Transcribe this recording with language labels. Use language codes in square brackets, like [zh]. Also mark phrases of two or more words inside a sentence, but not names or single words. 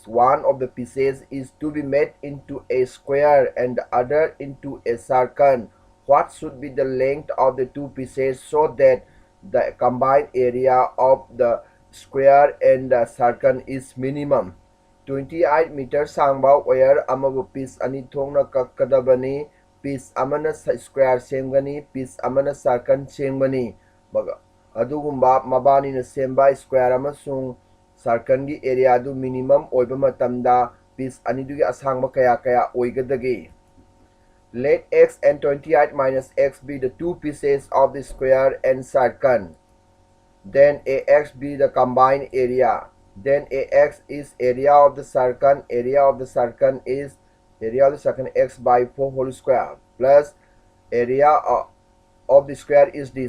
[en] One of the pieces is to be made into a square and the other into a circle. What should be the length of the two pieces so that the combined area of the square and the circle is minimum? [mni] 28 meter sangba wire amabu piece ani thongna kakkadabani. Piece amana square semgani, piece amana circle semgani. Adugumba mabani na semba square amasung circle gi area du minimum oiba matamda piece anidugi asangba kaya oigadagi. [en] Let x and 28 minus x be the two pieces of the square and circle. Then ax be the combined area. Then ax is area of the circle. Area of the circle is x by 4 whole square plus area of the square is this.